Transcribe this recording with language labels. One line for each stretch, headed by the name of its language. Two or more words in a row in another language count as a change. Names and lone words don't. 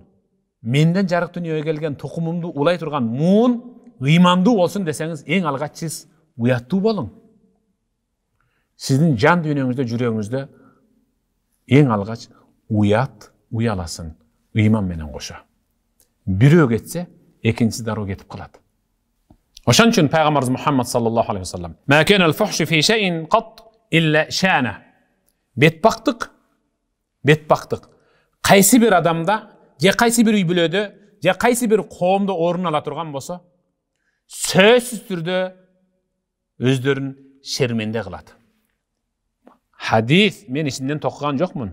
Kyrgyz: Менден жарык дүйнөгө келген тукумумду улай турган муун ыймандуу болсун десеңиз, эң алгач сиз уяттуу болуң. Сиздин жан дүйнөңүздө, жүрөгүңүздө эң алгач уяласын, ыйман менен кошо. Бирөө кетсе, экинчиси дароо кетип калат. Ошон үчүн пайгамбарыбыз Мухаммад
Arabic: صلى الله عليه وسلم ما كان الفحش في شيء قط إلا شانه."
Kyrgyz: Бетбактык кайсы бир адамда, же кайсы бир үй бүлөдө, же кайсы бир коомдо орун ала турган болсо, сөзсүз түрдө өздөрүн шерменде кылат. Хадис мен ичинден токуган жокмун.